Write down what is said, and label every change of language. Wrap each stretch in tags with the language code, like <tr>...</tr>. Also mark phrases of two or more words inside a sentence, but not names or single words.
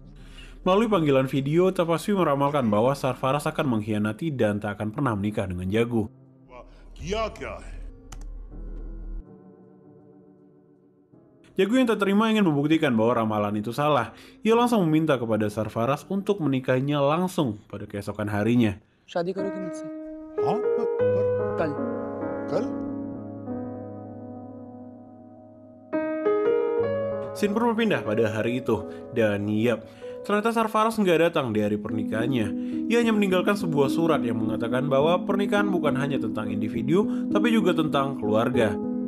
<id>Melalui panggilan video, Tapasvi meramalkan bahwa Sarfaraz akan mengkhianati dan tak akan pernah menikah dengan Jagu. Jagu yang tak terima ingin membuktikan bahwa ramalan itu salah. Ia langsung meminta kepada Sarfaraz untuk menikahinya langsung pada keesokan harinya.</id> <hi>शादी करोगे मुझसे कल कल</hi> <id>Scene pun berpindah pada hari itu. Dan yap, ternyata Sarfaraz nggak datang di hari pernikahannya. Ia hanya meninggalkan sebuah surat yang mengatakan bahwa pernikahan bukan hanya tentang individu, tapi juga tentang keluarga.</id>